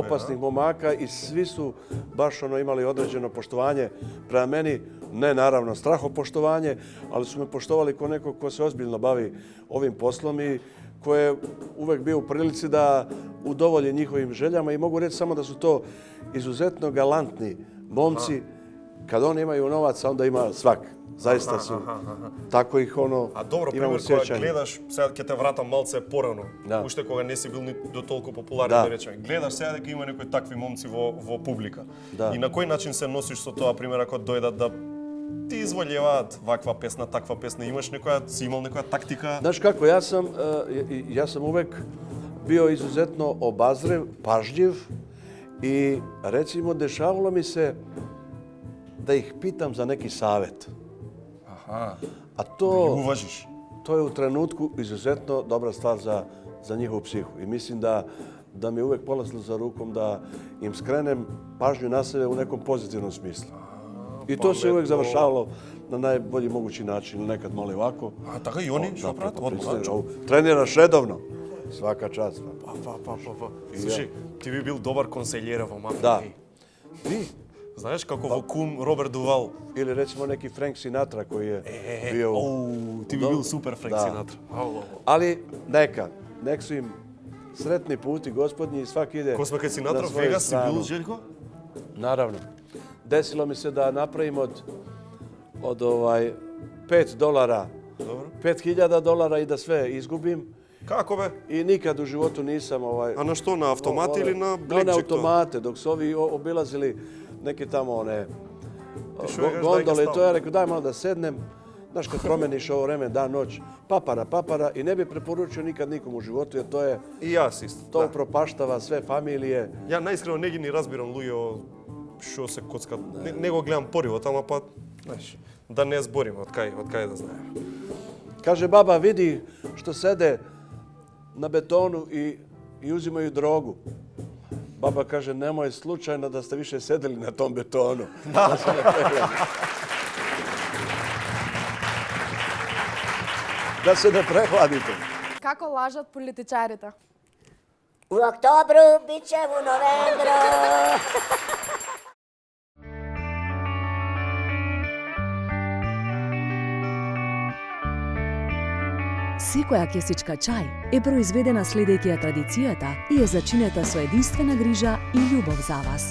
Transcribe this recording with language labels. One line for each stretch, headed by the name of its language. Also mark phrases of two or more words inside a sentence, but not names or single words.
Serbian: opasnih momaka i svi su baš imali određeno poštovanje prema meni, ne naravno strahopoštovanje, ali su me poštovali kao neko ko se ozbiljno bavi ovim poslom i ko je uvek bio u prilici da udovolji njihovim željama i mogu reći samo da su to izuzetno galantni momci. Kad oni imaju novaca, onda ima svak. Zaista su. Tako ih A dobro, imamo
Macedonian: пример, кога сеќање. гледаш, сега ќе те вратам малце порано, Да. уште кога не си бил ни до толку популарен, Да. да речеме. Гледаш сега дека има некои такви момци во публика. Да. И на кој начин се носиш со тоа, пример, ако дојдат да ти изволјеваат ваква песна, таква песна, имаш си имал некоја тактика?
Serbian: Znaš kako, ja sam uvek bio izuzetno obazriv, pažljiv i recimo dešavalo mi se da ih pitam za neki savet.
Macedonian: Аха.
Serbian: A
Macedonian: Ги
Serbian: to,
Macedonian: уважиш.
Serbian: to je u trenutku izuzetno dobra stvar za njihovu psihu. I mislim da mi je uvek polazilo za rukom da im skrenem pažnju na sebe u nekom pozitivnom smislu. I to se uvek završavalo na najbolji mogući način, nekad malo i ovako.
Macedonian: А така и они што прават? Одмah.
Serbian: Treniraš redovno. Svaka čast.
Macedonian: Па. Слушай, ти би бил добар консељер во мафија.
Serbian: Da.
Macedonian: еј.
Serbian: Ti?
Macedonian: Знаеш како во Кум Роберт Дувал?
Serbian: Ili recimo neki Frank Sinatra koji je bio...
Macedonian: Оу, ти би бил супер Френк Да. Синатра.
Serbian: Ali nek su im sretni puti gospodnji i svaki ide
Macedonian: Ко сме кај Синатра,
Serbian: na svoju
Macedonian: Вегас си
Serbian: stranu.
Macedonian: бил, Željko?
Serbian: Naravno. Desilo mi se da napravim od $5, Dobro. $5.000 i da sve izgubim
Macedonian: Како бе?
Serbian: i nikad u životu nisam
Macedonian: А на што, на автомат или на
Serbian: na
Macedonian: блекчек тоа?
Serbian: automate, dok su ovi obilazili neke tamo one
Macedonian: što je, daj ga
Serbian: gondole i to
Macedonian: stavi.
Serbian: ja rekao daj malo da sednem. Znaš, kad promeniš ovo vreme, dan, noć, papara i ne bi preporučio nikad nikom u životu jer to je,
Macedonian: И јас исто.
Serbian: to
Macedonian: Да.
Serbian: upropaštava sve familije.
Macedonian: Ја наискрено не ги ни разбирам луѓе што се коцкат. Не го гледам поривот, ама па, знаеш, да не збориме од кај да знаеме.
Serbian: Kaže baba, vidi što sede na betonu i uzimaju drogu. Baba kaže, nemoj slučajno da ste više sedeli na tom betonu. Da se ne prehladite.
Macedonian: Како лажат политичарите?
Serbian: U oktobru, bit će u novembru.
Macedonian: Секоја кесичка чај е произведена следејќи ја традицијата и е зачинета со единствена грижа и љубов за вас.